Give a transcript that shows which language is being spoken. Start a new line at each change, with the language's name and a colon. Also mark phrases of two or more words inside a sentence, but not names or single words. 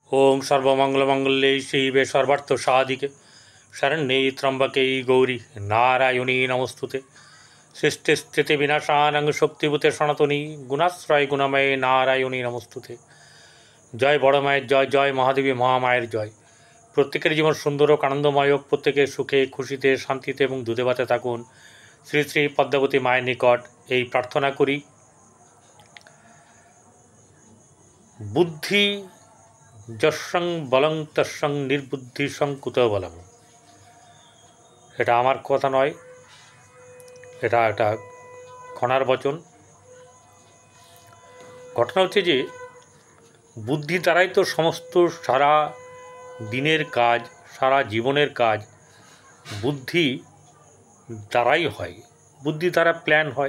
Sanskrit: ओं सर्वमंगलमंगल्ये शिवे सर्वार्थ साधिके शरण्ये त्र्यंबके गौरी नारायणी नमस्तुते सृष्टि स्थिति विनाशानं शक्तिभूते सनातनी गुणाश्रय गुणमये नारायणी नमस्तुते।
Bangla: জয় বড় মায়ের জয়, জয় মহাদেবী মহামায়ের জয়। প্রত্যেকের জীবন সুন্দর আর আনন্দময় হোক, প্রত্যেকে সুখে খুশিতে শান্তিতে এবং দুধে ভাতে থাকুন। শ্রী শ্রী পদ্মাবতী মায়ের নিকট এই প্রার্থনা করি।
Sanskrit: बुद्धि যস্যং বলং তস্যং নির্বুদ্ধি সংকুত বলং।
Bangla: এটা আমার কথা নয়, এটা একটা খনার বচন। ঘটনা হচ্ছে যে বুদ্ধি দ্বারাই তো সমস্ত সারা দিনের কাজ, সারা জীবনের কাজ বুদ্ধি দ্বারাই হয়, বুদ্ধি দ্বারা প্ল্যান হয়।